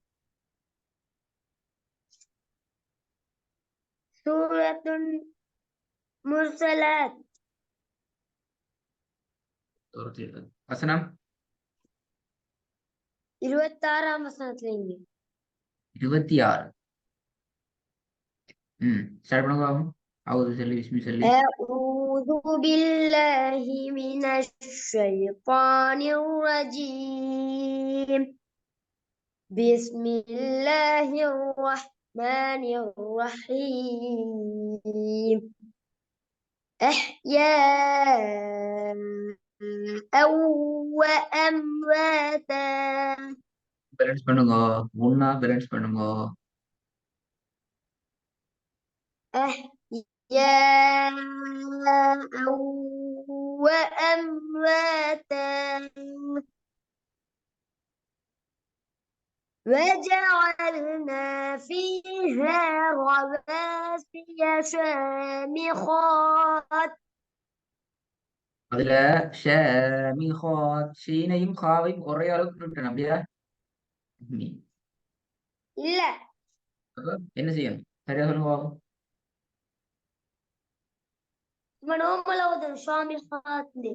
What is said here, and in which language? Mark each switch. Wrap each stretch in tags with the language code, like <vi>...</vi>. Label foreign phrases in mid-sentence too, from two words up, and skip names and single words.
<ta>Suratun Mursalat. வசனம் 26ஆம் வசனத்துல இருந்து. 26. ஸ்டார்ட் பண்ணுங்க பாப்போம். அவுது சொல்லி விஸ்மி சொல்லி.</ta> <ar>أعوذ بالله من الشيطان الرجيم. بسم الله الرحمن الرحيم. أحياء أو أمواتا.</ar> <ta>பேலன்ஸ் பண்ணுங்க. ஒன்னா பேலன்ஸ் பண்ணுங்க.</ta> <ar>أحياء وأمواتا. وجعلنا فيها رواسي شامخات.</ar> <ta>அதுல ஷமீஹாத் ஷீனையும் காவையும் ஒரே அளவுக்கு விட்டணும் அப்படியா? இல்ல, அப்ப என்ன செய்யணும்? சரியா சொல்லுங்க பாப்போம். நார்மலா ஒரு ஷாமிஹாத்.</ta>